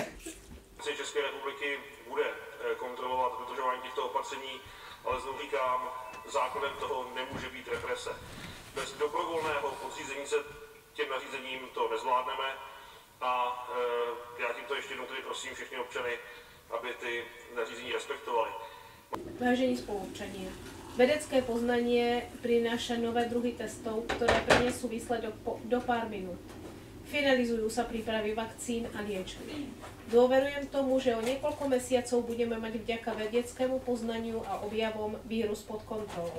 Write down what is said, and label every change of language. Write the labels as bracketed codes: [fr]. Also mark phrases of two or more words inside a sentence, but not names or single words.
[cs] České republiky bude kontrolovat dodržování těchto opatření, ale znovu říkám, základem toho nemůže být represe. Bez dobrovolného podřízení se těm nařízením to nezvládneme a já tímto ještě jednou tedy prosím všechny občany, aby ty nařízení respektovali. [sk] Vážení spoluobčania, vedecké poznanie prináša nové druhy testov, ktoré prinesú výsledok do pár minút. Finalizujú sa prípravy vakcín a liečby. Dôverujem tomu, že o niekoľko mesiacov budeme mať vďaka vedeckému poznaniu a objavom vírus pod kontrolou.